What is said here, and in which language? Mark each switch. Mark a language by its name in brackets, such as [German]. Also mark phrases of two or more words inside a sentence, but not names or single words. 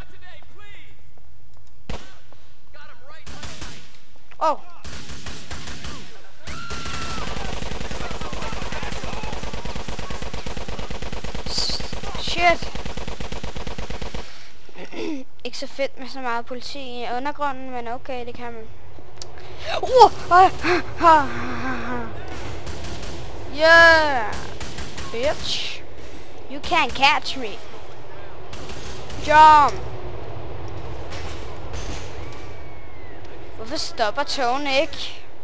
[English] Oh. Shit. [Danish] Ikke så fedt med så meget politi i undergrunden, men okay, det kan man. [English] Yeah, bitch. You can't catch me. Jump. [Danish] Hvorfor stopper togene ikke?